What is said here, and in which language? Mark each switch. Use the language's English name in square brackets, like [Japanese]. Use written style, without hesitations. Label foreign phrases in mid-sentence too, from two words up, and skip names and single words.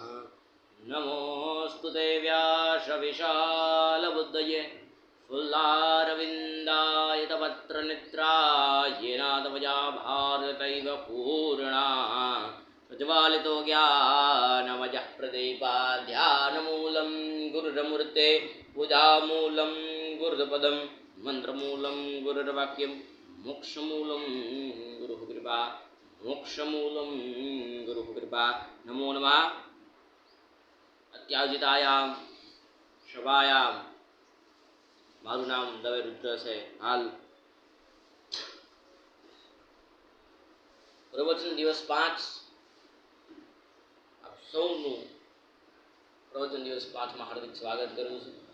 [Sanskrit] नमोऽस्तु ते व्यासविशालबुद्धये फुल्लारविन्दाय तपत्रनेत्राय नादवजा भारतैव पूर्णा प्रज्वालितो ज्ञानमयः प्रदीपाध्यानमूलं गुरुरमूर्ते पूजामूलं गुरुपदं मन्त्रमूलं गुरुर्वाक्यं मोक्षमूलं गुरुः कृपा मोक्षमूलं गुरुः कृपा। नमो नमः। અત્યાવજિતાયામ સભાયામ [Gujarati] મારું નામ દવે રુદ્ર છે। હાલ પ્રવચન દિવસ 5 આપ સૌનું પ્રવચન દિવસ 5 માં હાર્દિક સ્વાગત કરું છું।